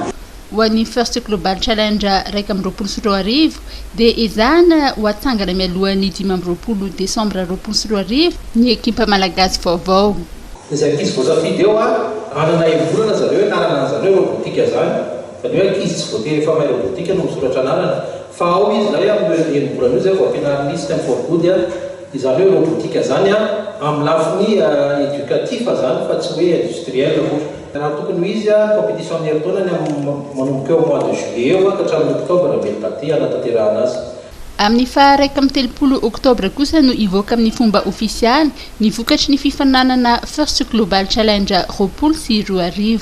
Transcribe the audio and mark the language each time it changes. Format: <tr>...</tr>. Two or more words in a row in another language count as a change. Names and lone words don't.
<mg>Ho an'ny First Global Challenge 2024 dia ezahana ho atsangana mialohan'ny 15 Desambra 2024 ny ekipa malagasy vaovao. Izay ankizy voasafidy eo anana volana zareo anarana zareo robotika zany, fa ny hoe ankizy tsy voatery efa mahay robotika no misoratra anarana fa ao izy zay amin'ny volana io zay vao ampianarin'ny système for good izany hoe robotika zany amin'ny lafiny éducatif zany fa tsy hoe industriel raha tokony izy compétition amin'ny herintaonany manomboka eo</mg> <fr>mois de juillet</fr> <mg>eo ka hatramin'ny octobre beltaty anatanterahana azy. Amin'ny faha 30 Oktobra kosa no ivoaka amin'ny fomba ofisialy ny vokatry ny fifaninanana First Global Challenge 2024.</mg>